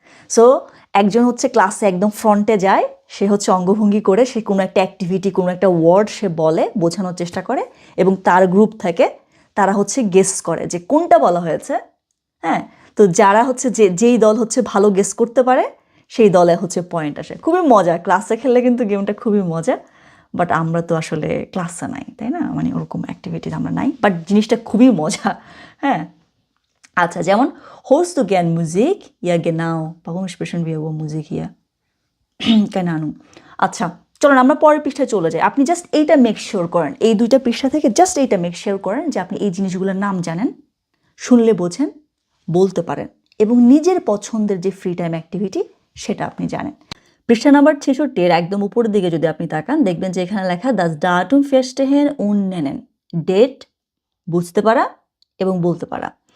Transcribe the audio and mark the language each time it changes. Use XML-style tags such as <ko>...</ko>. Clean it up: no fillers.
<bn>So একজন হচ্ছে ক্লাসে একদম ফ্রন্টে যায়, সে হচ্ছে অঙ্গভঙ্গি করে সে কোনো একটা অ্যাক্টিভিটি, কোনো একটা ওয়ার্ড সে বলে, বোঝানোর চেষ্টা করে, এবং তার গ্রুপ থেকে তারা হচ্ছে গেস করে যে কোনটা বলা হয়েছে, হ্যাঁ। তো যারা হচ্ছে যেই দল হচ্ছে ভালো গেস করতে পারে সেই দলে হচ্ছে পয়েন্ট আসে। খুবই মজা, ক্লাসে খেললে কিন্তু গেমটা খুবই মজা, বাট আমরা তো আসলে ক্লাসে নাই, তাই না, মানে ওরকম অ্যাক্টিভিটিস আমরা নাই, বাট জিনিসটা খুবই মজা, হ্যাঁ।</bn> <de>আচ্ছা, যেমন hörst du gern Musik? Ja genau, warum sprechen wir über Musik hier? keine Ahnung।</de> <bn>আচ্ছা, চলুন আমরা পরের পৃষ্ঠায় চলে যাই। আপনি জাস্ট এইটা মেক শিওর করেন, এই 2টা পৃষ্ঠা থেকে জাস্ট এইটা মেক শিওর করেন যে আপনি এই জিনিসগুলোর নাম জানেন, শুনলে বোঝেন, বলতে পারেন, এবং নিজের পছন্দের যে ফ্রি টাইম অ্যাক্টিভিটি সেটা আপনি জানেন। পৃষ্ঠা নাম্বার 66 একদম উপরের দিকে যদি আপনি তাকান দেখবেন যে এখানে লেখা দাস ডাটুম ফেস্টেহেন উন্নেনেন, ডেট, বুঝতে পারা এবং বলতে পারা।</bn>